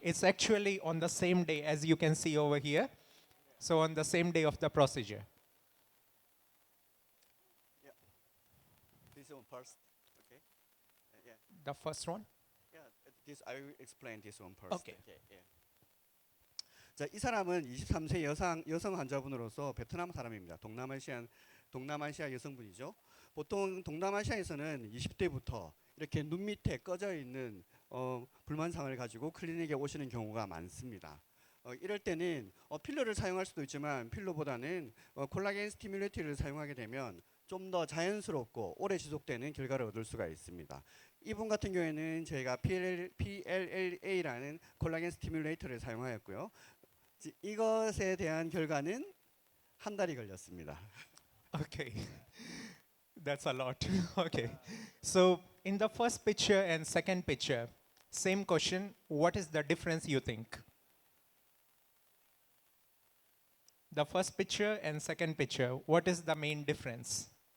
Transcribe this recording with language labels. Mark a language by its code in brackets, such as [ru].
[en] It's actually on the same day as you can see over here. So on the same day of the procedure. Yeah. This one first. Okay. Yeah. The first one? Yeah. This I will explain this one first. Okay. Yeah. [ko] 자, 이 사람은 23세 여성 환자분으로서 베트남 사람입니다. 동남아시아 여성분이죠. 보통 동남아시아에서는 20대부터 이렇게 눈 밑에 꺼져 있는 불만상을 가지고 클리닉에 오시는 경우가 많습니다. 이럴 때는 필러를 사용할 수도 있지만 필러보다는 콜라겐 스티뮬레이터를 사용하게 되면 좀 더 자연스럽고 오래 지속되는 결과를 얻을 수가 있습니다. 이분 같은 경우에는 저희가 PLLA라는 콜라겐 스티뮬레이터를 사용하였고요. 이것에 대한 결과는 한 달이 걸렸습니다. [en] Okay. That's a lot. Okay. So in the first picture and second picture, same question, what is the difference you think? The first picture and second picture, what is the main difference?